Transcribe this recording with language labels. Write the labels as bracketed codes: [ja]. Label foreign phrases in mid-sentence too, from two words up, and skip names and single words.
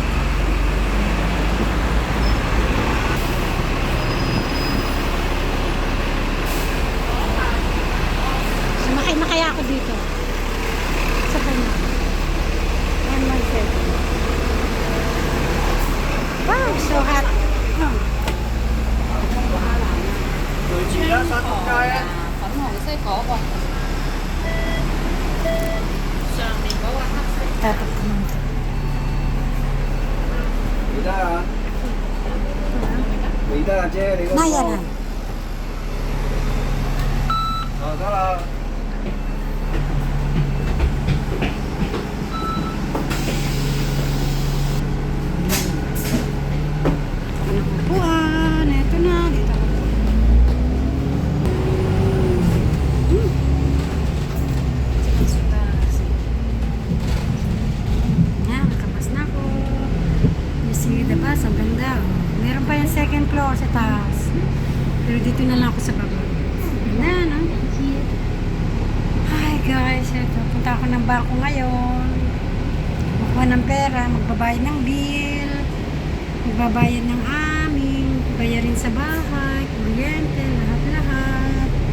[tl] Sumakay na kaya ako dito. Sa kanya. Yan, Marcel. [en] Wow, so hot. Oh. [yue] 對住啦，沙田街啊！粉紅色嗰個上面嗰個黑色。 [tl] Dapat naman. [yue] 記得啊！記得啊，姐，你嗰個。 [tl] Nayaran. [yue] 得啦。 [tl] Upuan. Ito na. Dito ako. Yan, nakabas na ako. [en] You see the bus, [tl] ang ganda. Meron pa yung second floor sa taas. Pero dito na lang ako sa baba. Ganda, no? [en] Hi guys, [tl] ito. Punta ako ng bangko ngayon. Makuha ng pera, magbabayad ng bill. Magbabayad ng aming, bayarin sa bahay, kuryente, lahat-lahat.